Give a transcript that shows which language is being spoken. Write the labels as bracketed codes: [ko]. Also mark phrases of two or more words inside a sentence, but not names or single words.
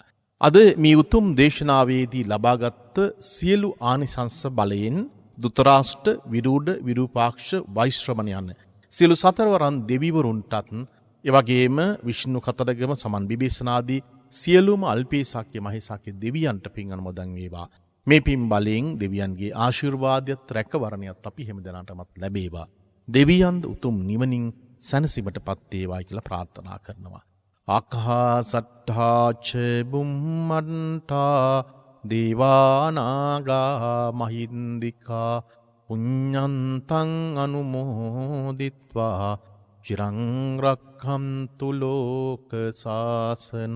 [si] අද මේ උතුම් දේශනාවේදී ලබාගත් සියලු ආනිසංස බලයෙන් දුතරාෂ්ට විරූඪ විරූපාක්ෂ වෛශ්‍රවණ යන සියලු සතරවරන් දෙවිවරුන්ටත් එවැගේම විෂ්ණු කතරගම සමන් විභීෂණාදී සියලුම අල්පේසක්්‍ය මහේසක්්‍ය දෙවියන්ට පින් අනුමෝදන් වේවා. මේ පින් බලයෙන් දෙවියන්ගේ ආශිර්වාදයත් රැකවරණයත් අපි හැමදෙනාටමත් ලැබේවා. දෙවියන් උතුම් නිවනින් සැනසීමටපත් වේවා කියලා ප්‍රාර්ථනා කරනවා. [pi] ආකාසට්ඨා ච බුම්මණ්ඨා දේවානාගා මහින්దికා පුඤ්ඤන්තං අනුමෝදිත්වා චිරං රක්ඛන්තු ලෝක සාසනං.